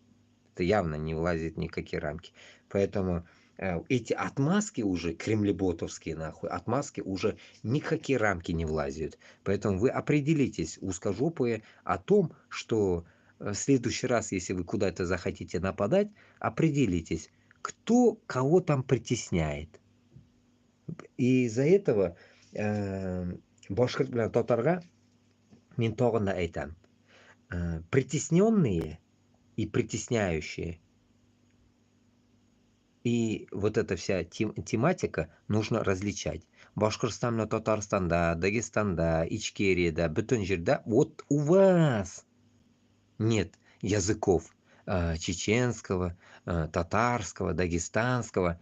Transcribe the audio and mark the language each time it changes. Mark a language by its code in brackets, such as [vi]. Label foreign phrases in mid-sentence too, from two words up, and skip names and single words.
[ru] Это явно не влазит ни в какие рамки. Поэтому эти отмазки уже, кремлеботовские, нахуй, отмазки уже ни в какие рамки не влазят. Поэтому вы определитесь, узкожопые, о том, что в следующий раз, если вы куда-то захотите нападать, определитесь, кто кого там притесняет. И из-за этого [tt] башкирт белән татарга мин тагын да әйтәм, [ru] притесненные и притесняющие. И вот эта вся тематика нужно различать. Башкортостанда, Татарстанда, Дагестанда, Ичкерияда, [kk] бүтін жерде [ru] вот у вас нет языков чеченского, татарского, дагестанского.